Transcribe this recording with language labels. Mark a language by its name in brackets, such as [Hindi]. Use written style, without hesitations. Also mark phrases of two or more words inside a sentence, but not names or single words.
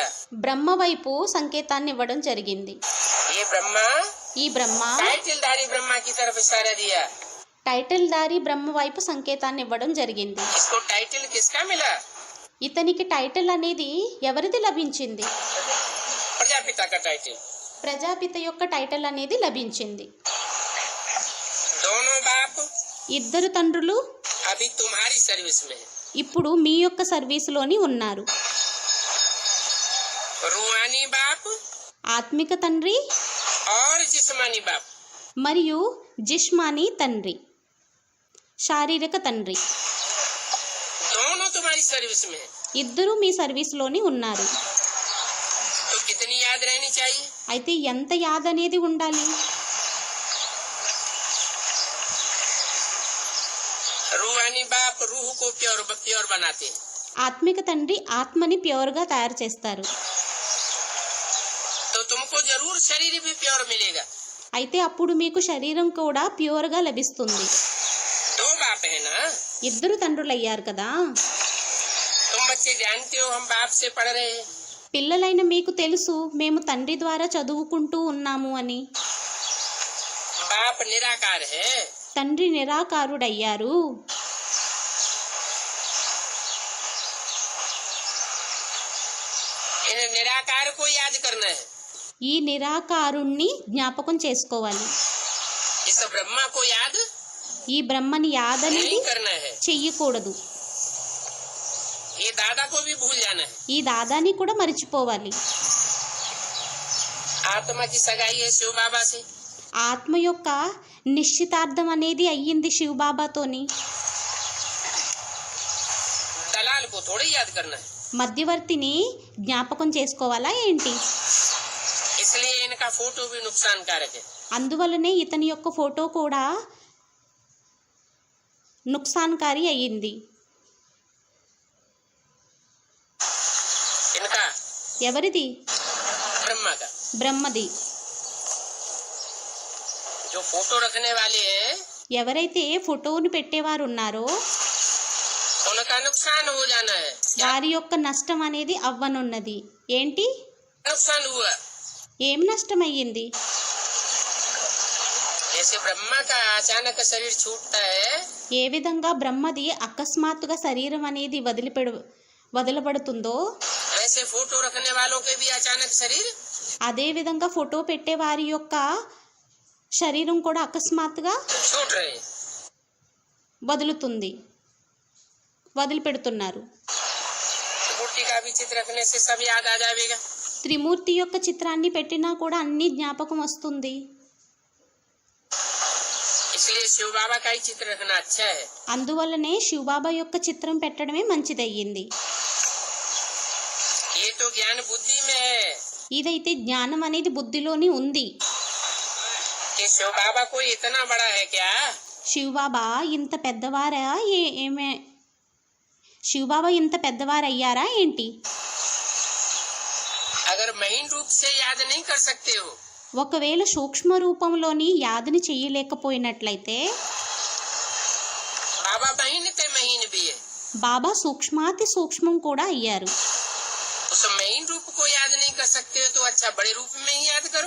[Telugu] బ్రహ్మ వైపు సంకేతాన్ని ఇవ్వడం జరిగింది. [Hindi] ये ब्रह्मा [Telugu] ఈ బ్రహ్మ [Hindi] टाइटलधारी ब्रह्मा की तरफ इशारा दिया। [Telugu] టైటిల్ దారి బ్రహ్మ వైపు సంకేతాన్ని ఇవ్వడం జరిగింది. [Hindi] इसको टाइटल किसका मिला? [Telugu] ఇతనికి టైటిల్ అనేది ఎవరిది లభించింది? [Hindi] प्रजापिता का टाइटल। [Telugu] ప్రజాపిత యొక్క టైటిల్ అనేది లభించింది. [Hindi] दोनों बाप [Telugu] ఇద్దరు తండ్రులు [Hindi] अभी तुम्हारी सर्विस में है। [Telugu] ఇప్పుడు మీ యొక్క సర్వీసులోని ఉన్నారు. [Hindi] रूहानी बाप [Telugu] ఆత్మిక తండ్రి [Hindi] और जिस्मानी बाप। [Telugu] మరియు జిష్మానీ తండ్రి, శారీరక తండ్రి, [Hindi] दोनों तुम्हारी सर्विस में है। [Telugu] ఇద్దరు మీ సర్వీసులోని ఉన్నారు. అయితే ఎంత యాద అనేది ఉండాలి? [Hindi] रूहानी बाप रूह को प्योर बनाते हैं। [Telugu] ఆత్మిక తండ్రి ఆత్మని ప్యూర్గా తయారు చేస్తారు. [Hindi] तो तुमको जरूर शरीर भी प्योर मिलेगा। [Telugu] అయితే అప్పుడు మీకు శరీరం కూడా ప్యూర్గా లభిస్తుంది. [Hindi] दो बाप है ना, [Telugu] ఇద్దరు తండ్రులు అయ్యారు కదా. [Hindi] तुम बच्चे जानते हो हम बाप से पढ़ रहे हैं। [Telugu] పిల్లలైన మీకు తెలుసు మేము తండ్రి ద్వారా చదువుకుంటూ ఉన్నాము అని. [Hindi] बाप निराकार है, [Telugu] తండ్రి నిరాకారుడయ్యారు. [Hindi] इन निराकार को याद करना है। [Telugu] ఈ నిరాకారుణ్ణి జ్ఞాపకం చేసుకోవాలి. [Hindi] इस ब्रह्मा को याद [Telugu] ఈ బ్రహ్మని యాదనేది [Hindi] नहीं करना है। [Telugu] చెయ్యకూడదు. [Hindi] ये दादा को भी भूल जाना है। [Telugu] ఈ దాదాని కూడా మర్చిపోవాలి. [Hindi] आत्मा की सगाई है शिव बाबा से। [Telugu] ఆత్మ యొక్క నిశ్చితార్థం అనేది అయ్యింది శివబాబాతోని. [Hindi] दलाल को थोड़ी याद करना है। [Telugu] మధ్యవర్తిని జ్ఞాపకం చేసుకోవాలా ఏంటి? [Hindi] इसलिए इनका फोटो भी नुकसानकारक है। [Telugu] అందువలనే ఇతని యొక్క ఫోటో కూడా నుక్సాన్కారి అయ్యింది. [Hindi] इनका [Telugu] ఎవరిది? [Hindi] ब्रह्मा का। [Telugu] బ్రహ్మది. [Hindi] जो फोटो रखने वाले हैं [Telugu] ఎవరైతే ఫోటోను పెట్టేవారు ఉన్నారో [Hindi] उनका नुकसान हो जाना है। क्या [Telugu] వారి యొక్క నష్టం అనేది అవ్వనున్నది. ఏంటి? [Hindi] नुकसान हुआ? [Telugu] ఏం నష్టం అయ్యింది? [Hindi] जैसे ब्रह्मा का अचानक शरीर छूटता है, [Telugu] ఏ విధంగా బ్రహ్మది అకస్మాత్తుగా శరీరం అనేది వదలబడుతుందో [Hindi] वैसे फोटो रखने वालों के भी अचानक शरीर [Telugu] అదే విధంగా ఫోటో పెట్టే వారి యొక్క శరీరం కూడా అకస్మాత్తుగా [Hindi] छूट रहे हैं। [Telugu] వదిలిపెడుతున్నారు. [Hindi] मूर्ति का भी चित्र रखने से सब याद आ जाएगा। [Telugu] త్రిమూర్తి యొక్క చిత్రాన్ని పెట్టినా కూడా అన్ని జ్ఞాపకం వస్తుంది. [Hindi] इसलिए शिव बाबा का ही चित्र रखना अच्छा है। [Telugu] అందువల్లనే శివబాబా యొక్క చిత్రం పెట్టడమే మంచిదయ్యింది. [Hindi] ये तो ज्ञान बुद्धि में है [Telugu] ఇదైతే జ్ఞానం అనేది బుద్ధిలోని ఉంది. [Hindi] कि शिव बाबा कोई इतना बड़ा है क्या? [Telugu] శివబాబా ఇంత పెద్దవారా? శివబాబా ఇంత పెద్దవారయ్యారా ఏంటి? [Hindi] अगर महीन रूप से याद नहीं कर सकते हो, [Telugu] ఒకవేళ సూక్ష్మ రూపంలోని యాదని చెయ్యలేకపోయినట్లయితే [Hindi] बाबा महीन थे महीन भी है, [Telugu] బాబా సూక్ష్మాతి సూక్ష్మం కూడా అయ్యారు. [Hindi] उस महीन रूप को याद नहीं कर सकते हो तो अच्छा बड़े रूप में ही याद करो।